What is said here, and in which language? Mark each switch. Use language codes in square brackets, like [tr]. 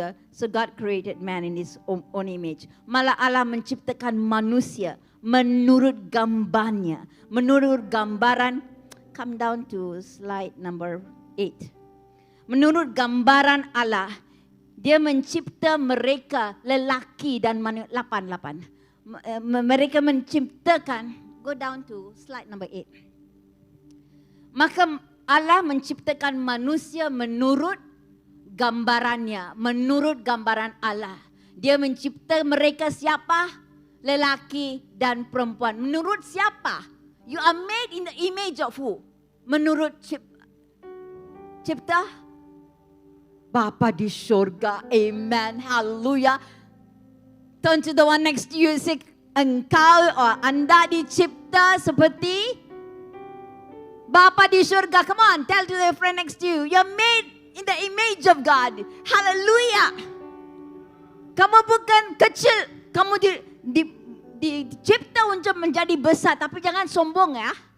[en] So God created man in his own image. [ms] Malah Allah menciptakan manusia menurut gambarnya, menurut gambaran. [en] Come down to slide number 8. [ms] Menurut gambaran Allah, dia mencipta mereka lelaki dan manusia. [en] 8. [ms] Mereka menciptakan, [en] go down to slide number 8. [ms] Maka Allah menciptakan manusia menurut gambarannya, menurut gambaran Allah. Dia mencipta mereka siapa? Lelaki dan perempuan. Menurut siapa? [en] You are made in the image of who? [ms] Menurut cipta Bapa di syurga. [en] Amen. Hallelujah. Turn to the one next to you. Say, engkau or [ms] anda dicipta seperti Bapa di syurga. [en] Come on, tell to the friend next to you. You're made in the image of God. [ms] Hallelujah. Kamu bukan kecil. Kamu dicipta untuk menjadi besar, tapi jangan sombong ya.